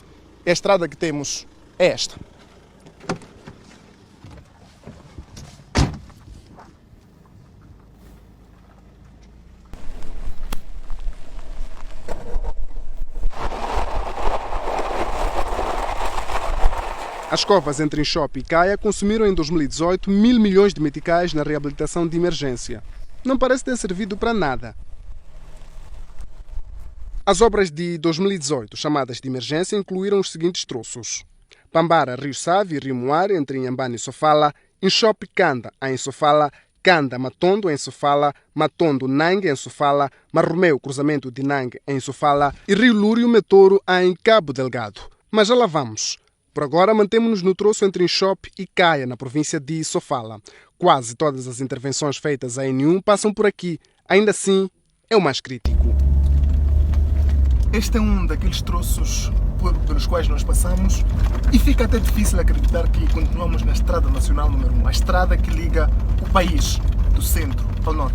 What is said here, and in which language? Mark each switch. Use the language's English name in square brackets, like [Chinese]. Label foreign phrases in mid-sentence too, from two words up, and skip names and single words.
[Portuguese] A estrada que temos é esta. As covas entre Inshop e Caia consumiram em 2018 1.000 milhões de meticais na reabilitação de emergência. Não parece ter servido para nada. As obras de 2018, chamadas de emergência, incluíram os seguintes troços: Pambara, Rio Save e Rio Moar, entre Inhambane e Sofala, Inshop Kanda, em Sofala, Kanda, Matondo, em Sofala, Matondo, Nangue, em Sofala, Marromeu, cruzamento de Nangue, em Sofala, e Rio Lúrio, Metoro, em Cabo Delgado. Mas já lá vamos. Por agora, mantemos-nos no troço entre Inshop e Caia, na província de Sofala. Quase todas as intervenções feitas à N1 passam por aqui. Ainda assim, é o mais crítico. Este é um daqueles troços pelos quais nós passamos e fica até difícil acreditar que continuamos na Estrada Nacional número 1, a estrada que liga o país do centro ao norte.